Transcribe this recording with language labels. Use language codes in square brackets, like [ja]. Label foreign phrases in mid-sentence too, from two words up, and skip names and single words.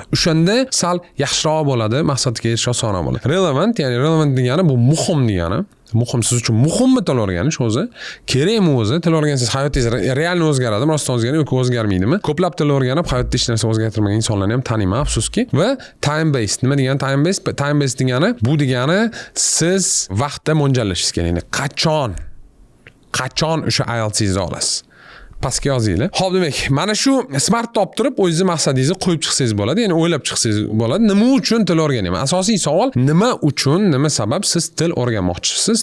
[uz] O'shanda sal yaxshiroq bo'ladi, maqsadga erishish osonroq bo'ladi. Relevant degani bu muhim degani. Muhim siz uchun muhimmi til o'rganish o'zi? Kerakmi o'zi? Til o'rgansangiz hayotingiz realni o'zgaradimi, rostdan o'zgaradi yoki o'zgarmaydimi? Ko'plab til o'rganib hayotda hech narsa o'zgartirmagan insonlarni ham taniyman, afsuski. [en] Va time based. [uz] Nima degani [en] time based? Time based [uz] degani bu degani siz vaqtda mo'ljallashingiz kerak. Ya'ni qachon o'sha IELTS'ingizni olasiz? Pastga yozinglar. Xo'p, demak, mana shu SMART topib turib, o'zingiz maqsadingizni qo'yib chiqsangiz bo'ladi, ya'ni o'ylab chiqsangiz bo'ladi. Nima uchun til o'rganyapman? Asosiy savol, nima uchun, nima sabab siz til o'rganmoqchisiz?